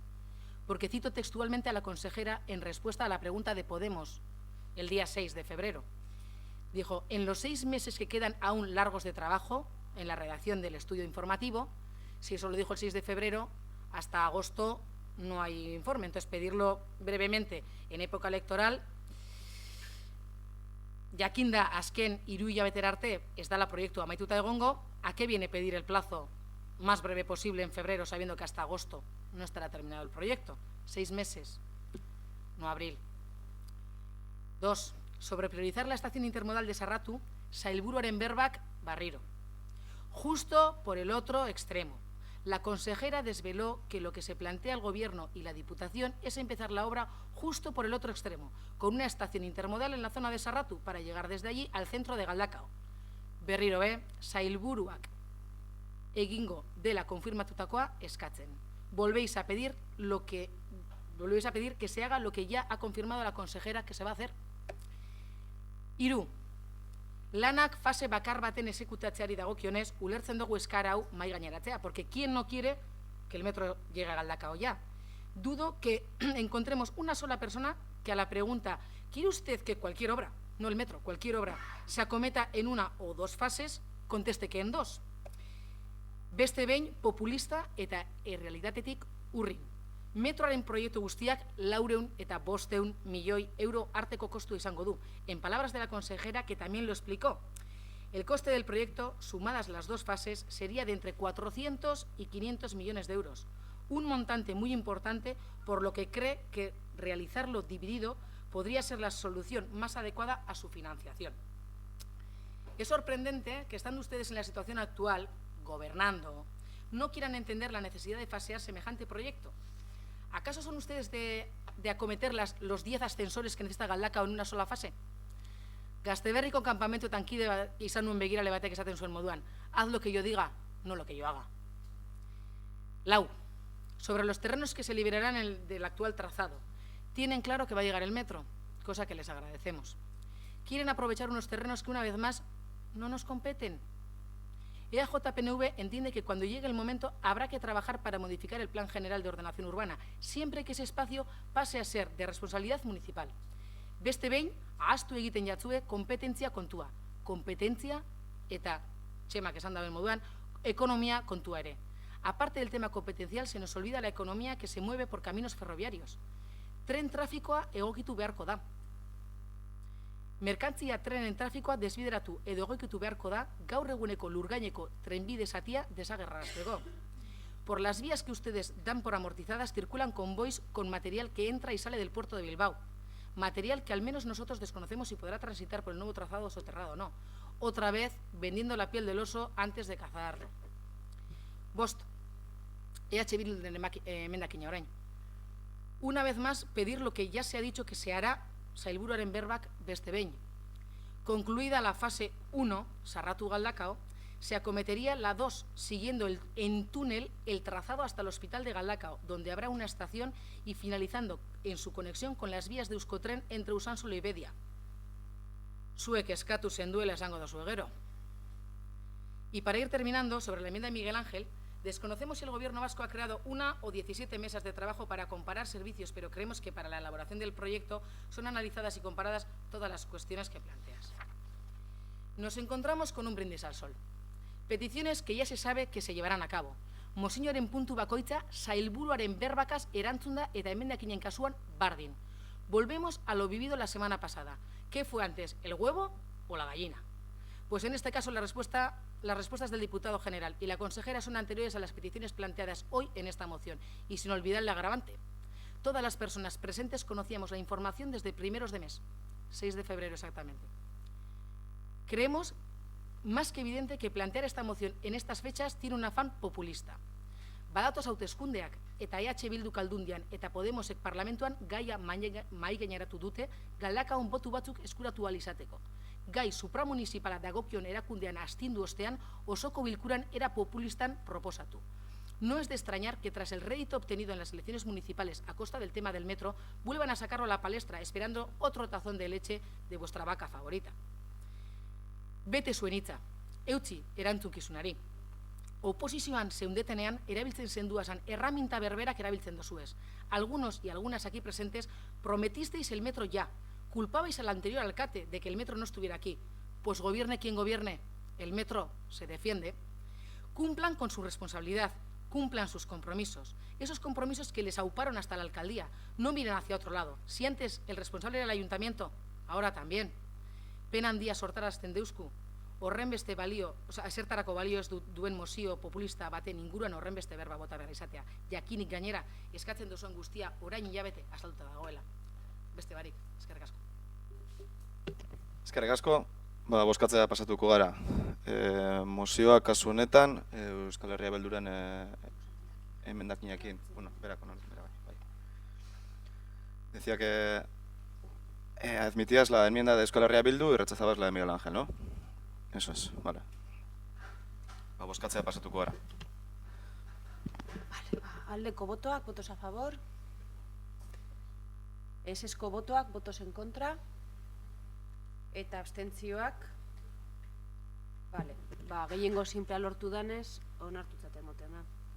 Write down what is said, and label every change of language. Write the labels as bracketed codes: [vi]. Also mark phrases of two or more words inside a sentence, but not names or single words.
[es] Porque cito textualmente a la consejera en respuesta a la pregunta de Podemos el día 6 de febrero. Dijo, en los 6 meses que quedan aún largos de trabajo en la redacción del estudio informativo, si eso lo dijo el 6 de febrero, hasta agosto no hay informe. Entonces, pedirlo brevemente en época electoral, [eu] jakinda azken 3 hilabetera arte ez dala proiektua amaituta egongo, [es] ¿a qué viene pedir el plazo más breve posible en febrero, sabiendo que hasta agosto no estará terminado el proyecto? 6 meses, no abril. 2. Sobre priorizar la estación intermodal de Sarratu, [eu] sailburuaren berbak barriro. [es] Justo por el otro extremo. La consejera desveló que lo que se plantea el Gobierno y la Diputación es empezar la obra justo por el otro extremo, con una estación intermodal en la zona de Sarratu para llegar desde allí al centro de Galdakao. [eu] Berriro, sailburuak egingo dela konfirmatutakoa eskatzen. [es] Volvéis a pedir que se haga lo que ya ha confirmado la consejera que se va a hacer. 3. [eu] Lanak fase bakar baten exekutatzeari dagokionez, ulertzen dugu eskara hau mai gaineratzea, [es] porque ¿quién no quiere que el metro llegue a Galdakao ya? Dudo que encontremos una sola persona que a la pregunta ¿quiere usted que cualquier obra, no el metro, cualquier obra, se acometa en 1 o 2 fases, conteste que en 2? [eu] Beste behin populista eta errealitatetik urrin. Metroaren proiektu guztiak 405 milioi euro arteko kostu izango du. [es] En palabras de la consejera, que también lo explicó, el coste del proyecto, sumadas las dos fases, sería de entre 400 y 500 millones de euros. Un montante muy importante, por lo que cree que realizarlo dividido podría ser la solución más adecuada a su financiación. Es sorprendente que, estando ustedes en la situación actual, gobernando, no quieran entender la necesidad de fasear semejante proyecto. ¿Acaso son ustedes de acometer los 10 ascensores que necesita Galdakao en una sola fase? [eu] Gazteberriko campamento tankide izan nuen begirale batek esaten zuen moduan. [es] Haz lo que yo diga, no lo que yo haga. Lau, sobre los terrenos que se liberarán del actual trazado. Tienen claro que va a llegar el metro, cosa que les agradecemos. Quieren aprovechar unos terrenos que, una vez más, no nos competen. EAJ-PNV entiende que cuando llegue el momento habrá que trabajar para modificar el Plan General de Ordenación Urbana, siempre que ese espacio pase a ser de responsabilidad municipal. [eu] Beste behin, ahaztu egiten jatzue kompetentzia kontua. Kompetentzia eta, txemak esan daben moduan, ekonomia kontua ere. [es] Aparte del tema competencial, se nos olvida la economía que se mueve por caminos ferroviarios. [eu] Tren trafikoa egokitu beharko da. Merkantzia trenen trafikoa desbideratu edo egokitu beharko da gaur eguneko lurgaineko trenbide zatia desagerrarazteko. [es] Por las vías que ustedes dan por amortizadas circulan convoys con material que entra y sale del puerto de Bilbao. Material que al menos nosotros desconocemos si podrá transitar por el nuevo trazado soterrado o no. Otra vez vendiendo la piel del oso antes de cazarlo. [eu] Bost, EH Bilduren emendakina orain. [es] Una vez más, pedir lo que ya se ha dicho que se hará [eu] sailburuaren berbak beste behin. [es] Concluida la fase 1, Sarratu Galdakao, se acometería la 2, siguiendo en túnel el trazado hasta el hospital de Galdakao, donde habrá una estación y finalizando en su conexión con las vías de Euskotren entre Usansolo y Bedia. [eu] Zuek eskatu zenduela esango da zuegero. [es] Y para ir terminando, sobre la enmienda de Miguel Ángel, desconocemos si el Gobierno vasco ha creado 1 o 17 mesas de trabajo para comparar servicios, pero creemos que para la elaboración del proyecto son analizadas y comparadas todas las cuestiones que planteas. Nos encontramos con un brindis al sol. Peticiones que ya se sabe que se llevarán a cabo. [eu] Mozioaren puntu bakoitza sailburuaren berbakaz erantzunda eta emendakinen kasuan bardin. [es] Volvemos a lo vivido la semana pasada. ¿Qué fue antes, el huevo o la gallina? Pues en este caso las respuestas del diputado general y la consejera son anteriores a las peticiones planteadas hoy en esta moción. Y sin olvidar el agravante. Todas las personas presentes conocíamos la información desde primeros de mes, 6 de febrero exactamente. Creemos más que evidente que plantear esta moción en estas fechas tiene un afán populista. [eu] Badatoz hauteskundeak eta EH Bildu Aldundian eta Podemosek parlamentuan gaia mahai gaineratu dute Galdakaon botu batzuk eskuratu ahal izateko. Gai supramunicipala dagokion erakundean astindu ostean osoko bilkuran era populistan proposatu. [es] No es de extrañar que tras el rédito obtenido en las elecciones municipales a costa del tema del metro vuelvan a sacarlo a la palestra esperando otro tazón de leche de vuestra vaca favorita. [eu] Bete zuen hitza, eutsi erantzukizunari. Oposizioan zeundetenean erabiltzen zenduazan erraminta berberak erabiltzen dozuez. [es] Algunos y algunas aquí presentes prometisteis el metro ya. Culpabais al anterior alcalde de que el metro no estuviera aquí. Pues gobierne quien gobierne, el metro se defiende. Cumplan con su responsabilidad, cumplan sus compromisos. Esos compromisos que les auparon hasta la alcaldía. No miren hacia otro lado. Si antes el responsable era el ayuntamiento, ahora también. [eu] Pena handia sortarazten deusku, horrenbeste balio, esertarako balio ez duen mozio populista baten inguruan horrenbeste berba bota behar izatea. Jakinik gainera, eskatzen duzuen guztia orain hilabete azalduta dagoela. Beste barik, eskerrik asko. Eskerrik asko, bozkatzea pasatuko gara. Mozioa kasu honetan, Euskal Herria Bilduren emendakinakin, bueno, berako bai. [es] Decía que admitías la enmienda de Euskal Herria Bildu y rechazabas la de Miguel Ángel, ¿no? Eso es, vale. [eu] Bozkatzea pasatuko gara. Vale, aldeko botoak, [es] votos a favor. [eu] Esesko botoak, [es] votos en contra. [eu] Eta abstentzioak. Vale, gehiengo simplea lortu danez, onartutzat emoten da.